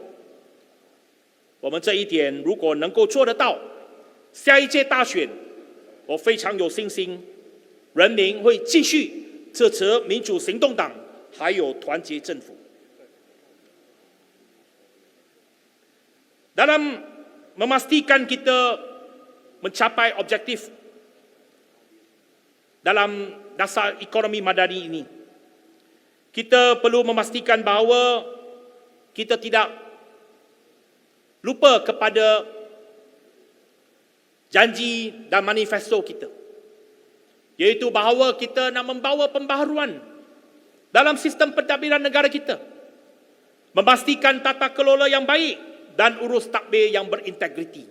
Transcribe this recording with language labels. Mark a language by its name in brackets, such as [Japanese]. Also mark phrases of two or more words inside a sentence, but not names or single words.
[Chinese] 我们这一点如果能够做得到，下一届大选，我非常有信心，人民会继续支持民主行动党，还有团结政府。 [Malay] Dalam memastikan kita mencapai objektif dalam dasar ekonomi madani ini, kita perlu memastikan bahawa kita tidak lupa kepada janji dan manifesto kita, iaitu bahawa kita nak membawa pembaharuan dalam sistem pentadbiran negara kita, memastikan tata kelola yang baik dan urus tadbir yang berintegriti.